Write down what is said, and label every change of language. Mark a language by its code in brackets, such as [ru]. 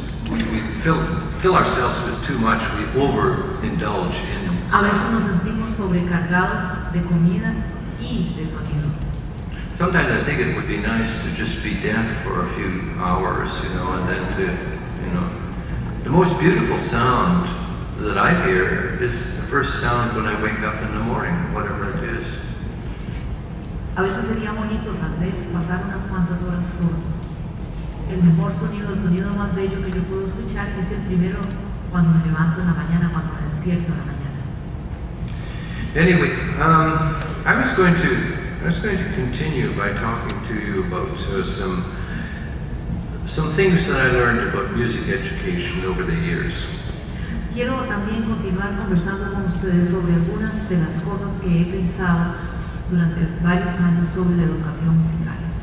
[en] we fill ourselves with too much, we overindulge in. [es] A veces nos sentimos sobrecargados de comida y de sonido. [en] Sometimes I think it would be nice to just be deaf for a few hours, you know, and then to, you know, the most beautiful sound that I hear is the first sound when I wake up in the morning, whatever it is. [es] A veces sería bonito tal vez pasar unas cuantas horas sordo. El mejor sonido, el sonido más bello que yo puedo escuchar es el primero cuando me levanto en la mañana, cuando me despierto en la mañana. [en] Anyway, I was going to continue by talking to you about some things that I learned about music education over the years. [es] Quiero también continuar conversando con ustedes sobre algunas de las cosas que he pensado durante varios años sobre la educación musical.